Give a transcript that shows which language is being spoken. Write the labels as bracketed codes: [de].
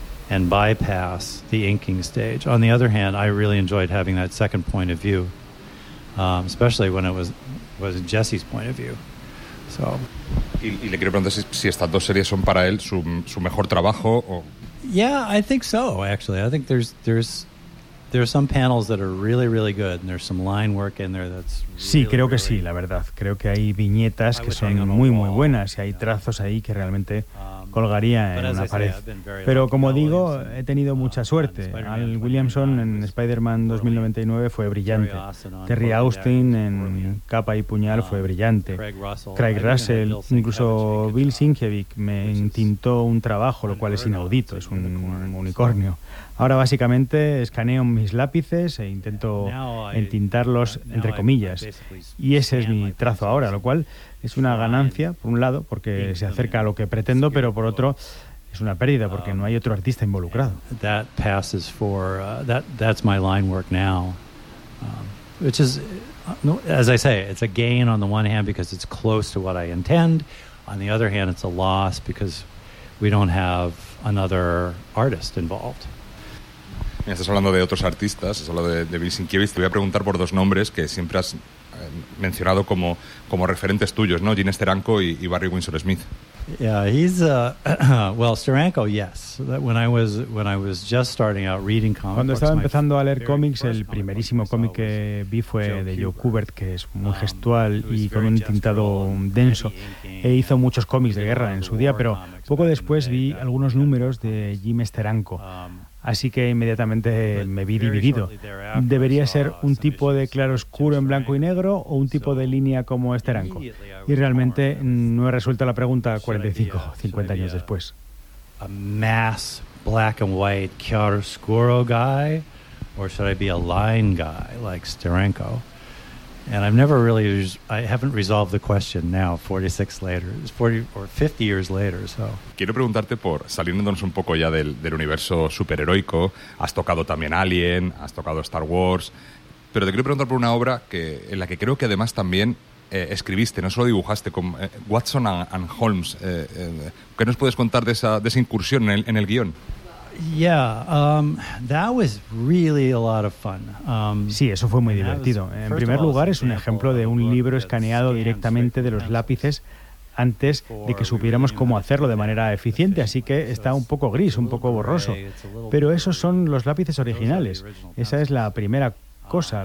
[en] And bypass the inking stage. On the other hand, I really enjoyed having that second point of view, especially when it was Jesse's point of view. So. [es] Y le quiero preguntar si estas dos series son para él su mejor trabajo. O... [en] Yeah, I think so. Actually, I think there's some panels that are really really good, and there's some line work in there that's. [es] Sí, creo que sí. La verdad, creo que hay viñetas que son muy muy buenas y hay trazos ahí que realmente. Colgaría en una pared. Pero como digo, he tenido mucha suerte. Al Williamson en Spider-Man 2099 fue brillante. Terry Austin en Capa y Puñal fue brillante. Craig Russell, incluso Bill Sienkiewicz me entintó un trabajo, lo cual es inaudito, es un unicornio. Ahora básicamente escaneo mis lápices e intento entintarlos, entre comillas. Y ese es mi trazo ahora, lo cual es una ganancia, por un lado, porque se acerca a lo que pretendo, pero por otro, es una pérdida, porque no hay otro artista involucrado. [en] That passes for, that's my line work now. Which is, as I say, it's a gain on the one hand because it's close to what I intend. On the other hand, it's a loss because we don't have another artist involved. [es] Estás hablando de otros artistas, has hablado de Bill Sienkiewicz. Te voy a preguntar por dos nombres que siempre has mencionado como referentes tuyos, ¿no? Gene Steranko y Barry Windsor Smith. [en] Yeah, he's well, Steranko, yes. When I was just starting out reading comics. [es] Cuando estaba empezando a leer cómics, el primerísimo cómic que vi fue de Joe Kubert, que es muy gestual y con un tintado denso. E hizo muchos cómics de guerra en su día, pero poco después vi algunos números de Jim Steranko. Así que inmediatamente me vi dividido. ¿Debería ser un tipo de claroscuro en blanco y negro o un tipo de línea como Steranko? Y realmente no he resuelto la pregunta 45, 50 años después. [en] ¿A mass black and white chiaroscuro guy or should I be a line guy like Steranko? And I've never really I haven't resolved the question now 46 later 40 or 50 years later so. [es] Quiero preguntarte por saliéndonos un poco ya del universo superheroico, has tocado también Alien, has tocado Star Wars, pero te quiero preguntar por una obra que en la que creo que además también escribiste, no solo dibujaste, con Watson and Holmes, ¿qué nos puedes contar de esa incursión en el guion? [en] Yeah, that was really a lot of fun. [es] Sí, eso fue muy divertido. En primer lugar, es un ejemplo de un libro escaneado directamente de los lápices antes de que supiéramos cómo hacerlo de manera eficiente, así que está un poco gris, un poco borroso. Pero esos son los lápices originales. Esa es la primera cosa.